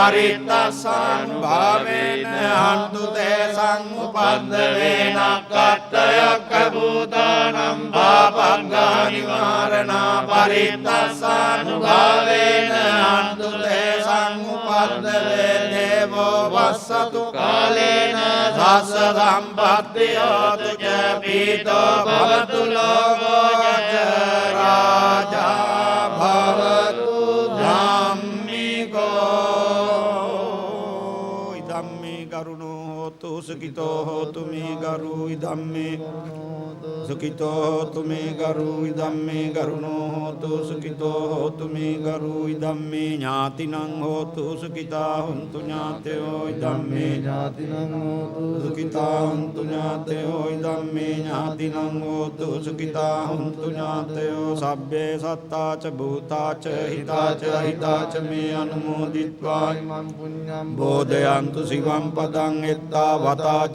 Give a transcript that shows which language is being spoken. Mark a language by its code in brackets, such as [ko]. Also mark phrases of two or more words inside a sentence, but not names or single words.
[pi] පරිත්තස්සානුභාවේන හන්තු තේ සංඋපද්දවේ නක්ඛත්තයක්ඛ භූතානං පාපග්ගහ නිවාරණා පරිත්තස්සානුභාවේන හන්තු තේ සංඋපද්දවේ දේවෝ වස්සතු කාලේන සස්ස සම්පත්ති හෝතු ච පීතෝ භවතු ලෝකෝ ච රාජා භවතු ධම්මිකෝ ඉදම්මේ කරුණෝ හෝතු සුඛිතෝ හෝතු මේ ගරු ඉදම්මේ සුඛිතෝ හෝතු මේ ගරු ඉදම්මේ කරුණෝ හෝතු සුඛිතෝ හෝතු මේ ගරු ඉදම්මේ ඥාතිනං හෝතු සුඛිතා හුන්තු ඥාතයෝ ඉදම්මේ ඥාතිනං හෝතු සුඛිතා හුන්තු ඥාතයෝ ඉදම්මේ ඥාතිනං හෝතු සුඛිතා හුන්තු ඥාතයෝ සබ්බේ සත්තාච භූතාච හිතාච මේ අනුමෝදිත්වා ඉමං පුඤ්ඤං බෝධයන්තු සිවං පදං එත්තා වතාච